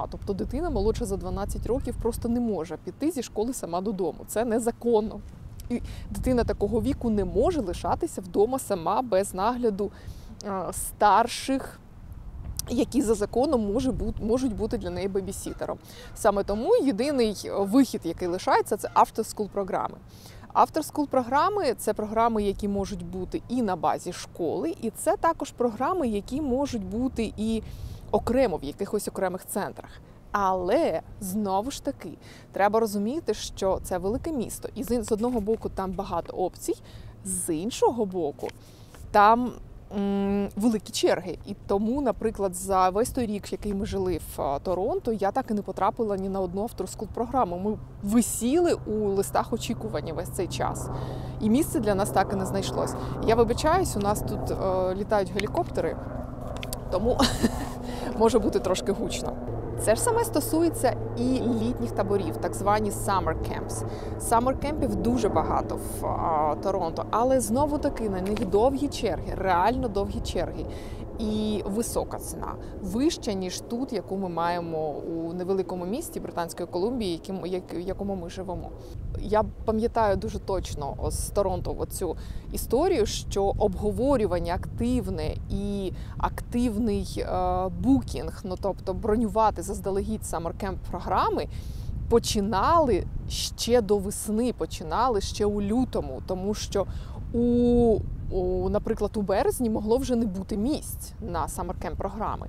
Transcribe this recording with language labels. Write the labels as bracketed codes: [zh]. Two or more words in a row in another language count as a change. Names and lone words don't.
[uk] Тобто, дитина молодша за 12 років просто не може піти зі школи сама додому. Це незаконно. І дитина такого віку не може лишатися вдома сама без нагляду старших, які за законом можуть бути для неї бебісітером. Саме тому єдиний вихід, який лишається, це after-school програми. After-school програми – це програми, які можуть бути і на базі школи, і це також програми, які можуть бути і окремо в якихось окремих центрах. Але, знову ж таки, треба розуміти, що це велике місто. І з одного боку там багато опцій, з іншого боку там великі черги. І тому, наприклад, за весь той рік, який ми жили в Торонто, я так і не потрапила ні на одну after-school програму. Ми висіли у листах очікування весь цей час. І місце для нас так і не знайшлось. Я вибачаюсь, у нас тут літають гелікоптери, тому може бути трошки гучно. Це ж саме стосується і літніх таборів, так звані [en] summer camps. [uk] Summer кемпів дуже багато в Торонто, але знову-таки на них довгі черги, реально довгі черги. І висока ціна, вища, ніж тут, яку ми маємо у невеликому місті Британської Колумбії, в якому ми живемо. Я пам'ятаю дуже точно з Торонто оцю історію, що обговорювання активне і активний букінг, тобто бронювати заздалегідь саммер-кемп програми, починали ще до весни, починали ще у лютому, тому що наприклад, у березні могло вже не бути місць на [en] Summer Camp [uk] програми.